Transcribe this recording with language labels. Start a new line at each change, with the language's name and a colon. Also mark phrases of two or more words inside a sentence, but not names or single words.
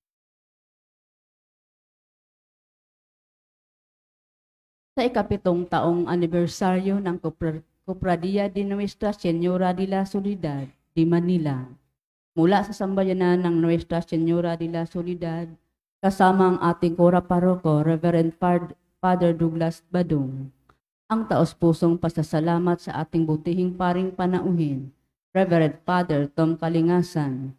Filipino: Sa ika-7 taong anibersaryo ng Cofradia de Nuestra Señora de la Soledad de Manila, mula sa sambayanan ng Nuestra Señora de la Soledad, kasama ang ating Kora Paroko, Reverend Father Douglas Badong. Ang taos-pusong pasasalamat sa ating butihing paring panauhin, Reverend Father Tom Kalingasan.